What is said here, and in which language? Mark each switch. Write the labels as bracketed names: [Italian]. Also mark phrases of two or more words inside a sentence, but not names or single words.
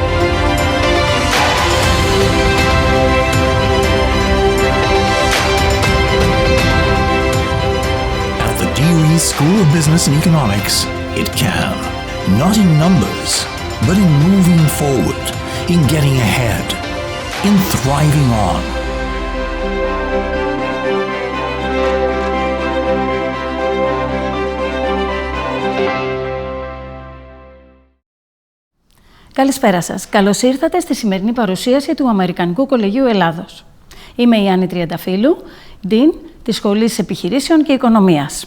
[English] At the DeReap School of Business and Economics, it can. Not in numbers, but in moving forward, in getting ahead, in thriving on. [Greek] Καλησπέρα σας. Καλώς ήρθατε στη σημερινή παρουσίαση του Αμερικανικού Κολεγίου Ελλάδος. Είμαι η Άννη Τριανταφύλου, Dean της Σχολής Επιχειρήσεων και Οικονομίας.